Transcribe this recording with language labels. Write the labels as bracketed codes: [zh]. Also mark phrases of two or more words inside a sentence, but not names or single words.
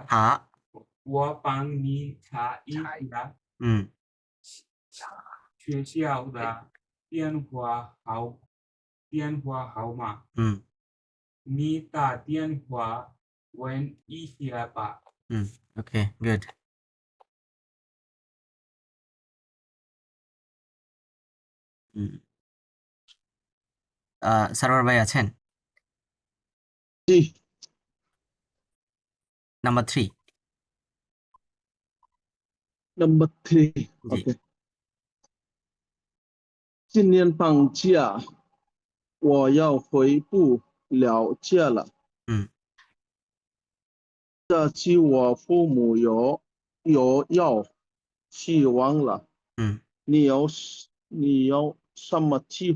[zh] 我帮你查一下。学校的电话号码。你打电话问一下吧。 [en] Okay, good. [bn] সারোয়ার ভাই আছেন? জি। [en] Number 3. Number 3. [bn] জি। [zh] 今年放假，我要回不了家了。这期我父母有要去玩了。你有什么计划？